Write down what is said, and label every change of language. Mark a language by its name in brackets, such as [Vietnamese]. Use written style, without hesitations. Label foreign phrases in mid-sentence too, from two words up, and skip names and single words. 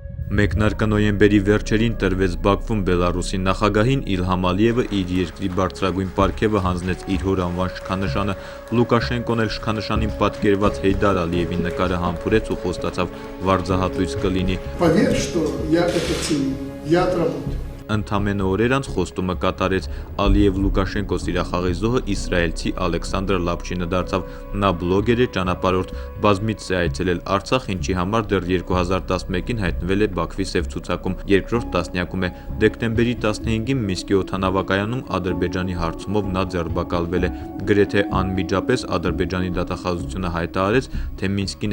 [Armenian] Մեկնարկը նոյեմբերի վերջերին տրվեց Բաքվում Բելարուսի նախագահին Իլհամ Ալիևը իր երկրի բարձրագույն պարգևը հանձնեց իր հոր անվան շքանշանը, Լուկաշենկոն էլ շքանշանին պատկերված Հեյդար Ալիևի նկարը համբուրեց ու խոստացավ վարձահատույց կլինի։ [Russian] Поверь, что я это ценю, я отработаю. [Armenian] Ընդամենը օրեր անց խոստումը կատարեց Ալիև Լուկաշենկո սիրախաղի զոհը իսրայելցի Ալեքսանդր Լապշինը դարձավ, նա բլոգեր է, ճանապարհորդ, բազմիցս է այցելել Արցախ, ինչի համար դեռ 2011-ին հայտնվել է Բաքվի սև ցուցակում, երկրորդ տասնյակում է, դեկտեմբերի 15-ին Մինսկի օդանավակայանում Ադրբեջանի հարցումով նա ձերբակալվել է, գրեթե անմիջապես Ադրբեջանի դատախազությունը հայտարարեց, թե Մինսկին